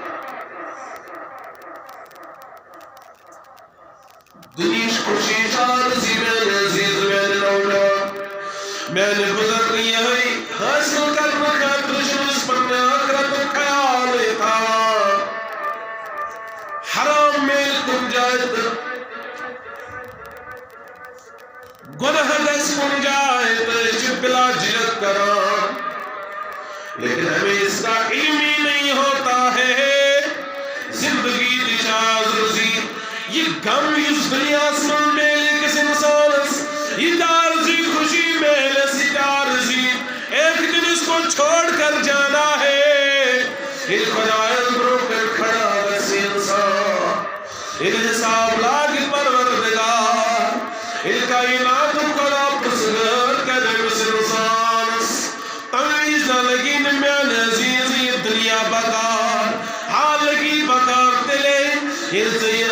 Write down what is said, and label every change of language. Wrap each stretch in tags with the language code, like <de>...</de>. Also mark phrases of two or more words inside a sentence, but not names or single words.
<ks>دنیاہٕچ خوشی چھِ عارضی میانہِ عزیز میانہِ نوجوان میانہِ بزرگ یِہوٚے حٲصِل کرنہٕ خٲطرٕ چھِ أسۍ پننہِ آخرتُک خیالٕے تھاوان حرام میلہِ کُنہِ جایہِ تہٕ گناہ گژھِ کُنہِ جایہِ تہٕ أسۍ چھِ بلا جھجک کران</ks> <ur>لیکن ہمیں اس کا علم ہی نہیں ہوتا ہے</ur> <ks>زندگی تہِ چھِ عارضی یہ غم یُس دُنیاہس منٛز میلہِ أکِس انسانس یہ عارضی خوشی میلس یہ عارضی</ks> <ur>ایک دن اس کو چھوڑ کر جانا ہے</ur> <ks>یہ خدایس برونٛہہ کَنہِ کھڑا گژھِ انسان یہ حساب لاگہِ پروردگار یہ کائناتُک خدا پرژھگار کرِ أمِس انسانس تَمہِ وِزِ نہ لگی نہٕ میانہِ عزیز یہ دنیا بکار ہاں لگی بکار تیٚلے ییٚلہِ ژےٚ یہِ</ks>